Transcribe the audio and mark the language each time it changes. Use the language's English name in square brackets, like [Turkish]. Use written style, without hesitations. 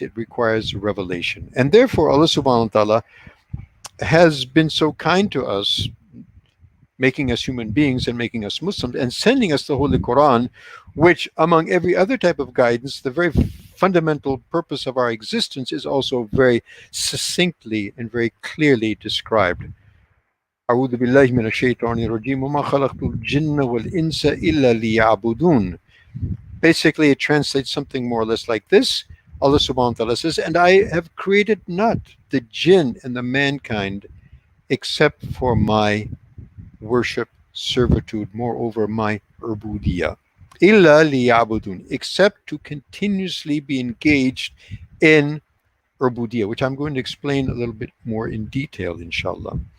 [English] It requires revelation. And therefore, Allah subhanahu wa ta'ala has been so kind to us, making us human beings and making us Muslims, and sending us the Holy Quran, which, among every other type of guidance, the very fundamental purpose of our existence is also very succinctly and very clearly described. [Arabic] أعوذ بالله من الشيطان الرجيم وما خلقت الجن والإنس إلا ليعبدون. [English] Basically, it translates something more or less like this. Allah subhanahu wa ta'ala says, and I have created not the jinn and the mankind except for my worship, servitude, moreover my ubudiyah. Illa liya'budun, except to continuously be engaged in ubudiyah, which I'm going to explain a little bit more in detail, inshallah.